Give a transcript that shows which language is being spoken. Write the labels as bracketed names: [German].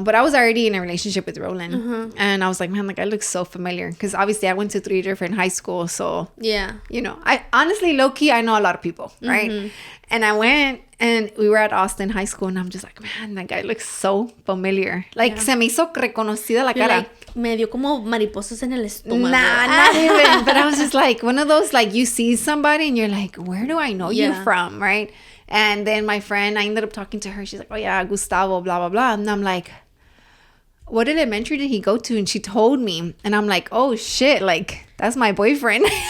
[English] But I was already in a relationship with Roland. And I was like, man, that guy looks so familiar. Because obviously I went to 3 different high schools. So, you know, I honestly, low-key, I know a lot of people, right? And I went and we were at Austin High School. And I'm just like, man, that guy looks so familiar. [Spanish] Like, se me hizo reconocida la cara. Like, me dio como mariposas en el estómago. [English] Nah, not even. But I was just like, one of those, like, you see somebody and you're like, where do I know you from, right? And then my friend, I ended up talking to her. She's like, oh, yeah, Gustavo, blah, blah, blah. And I'm like, what elementary did he go to? And she told me. And I'm like, oh, shit. Like, that's my boyfriend.